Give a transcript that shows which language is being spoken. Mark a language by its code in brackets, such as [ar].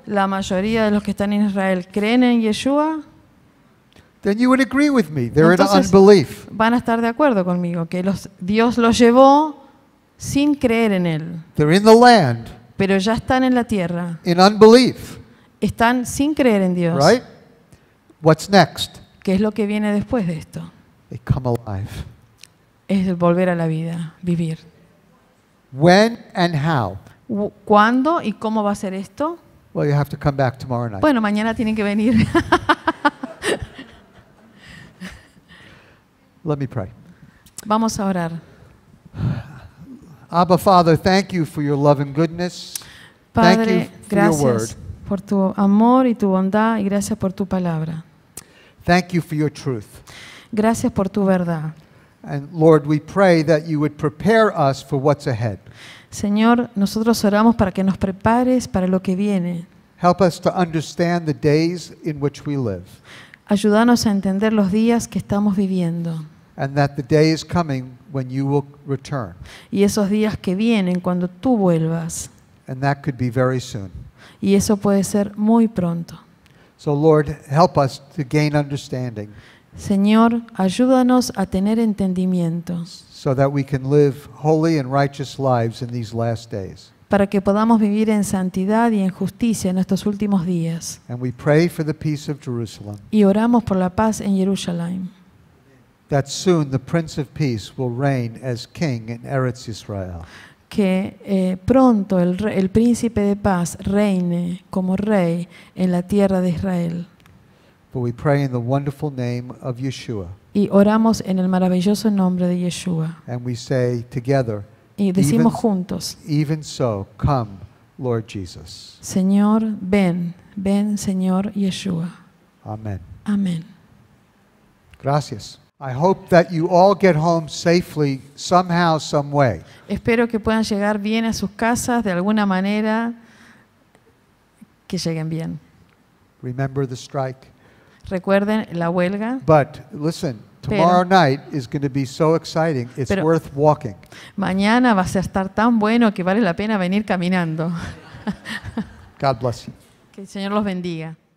[es] La mayoría de los que están en Israel creen en Yeshua. [en] Then you would agree with me. They're [es] Entonces, [en] in unbelief. [es] van a estar de acuerdo conmigo que Dios los llevó sin creer en Él, [en] They're in the land [es] pero ya están en la tierra. [en] in unbelief, [es] Están sin creer en Dios. [en] right? What's next? [es] ¿Qué es lo que viene después de esto? [en] They come alive. [es] Es volver a la vida, vivir. [en] When and how? [es] ¿Cuándo y cómo va a ser esto? [en] Well, you have to come back tomorrow night. [es] Bueno, mañana tienen que venir. [en] Let me pray. [es] Vamos a orar. [en] Abba, Father, thank you for your love and goodness. Thank you [es] Padre, [en] for your word. [es] gracias por tu amor y tu bondad y gracias por tu palabra. [en] Thank you for your truth. [es] Gracias por tu verdad. [en] And Lord, we pray that you would prepare us for what's ahead. [es] Señor, nosotros oramos para que nos prepares para lo que viene. [en] Help us to understand the days in which we live, [es] Ayúdanos a entender los días que estamos viviendo [en] and that the day is coming when you will return. [es] y esos días que vienen cuando tú vuelvas. [en] And that could be very soon. [es] Y eso puede ser muy pronto. [en] So Lord, help us to gain understanding [es] Señor, ayúdanos a tener entendimiento [en] so that we can live holy and righteous lives in these last days. [es] para que podamos vivir en santidad y en justicia en estos últimos días. [en] And we pray for the peace of Jerusalem, [es] Y oramos por la paz en Jerusalén, [en] that soon the Prince of Peace will reign as king in Eretz Israel. [es] que pronto el príncipe de paz reine como rey en la tierra de Israel. [en] For we pray in the wonderful name of Yeshua. [es] Y oramos en el maravilloso nombre de Yeshua. [en] And we say together, [es] Y decimos [en] Even- [es] juntos, [en] even so, come, Lord Jesus. [es] Señor, ven, ven, Señor Yeshua. [en] Amen. [es] Amén. Gracias. [en] I hope that you all get home safely somehow, some way. [es] Espero que puedan llegar bien a sus casas de alguna manera, que lleguen bien. [en] Remember the strike. [es] Recuerden la huelga. [en] But listen, tomorrow night is going to be so exciting. It's [es] Pero- [en] worth walking. [es] Mañana va a estar tan bueno que vale la pena venir caminando. [en] God bless you. [es] Que el Señor los bendiga.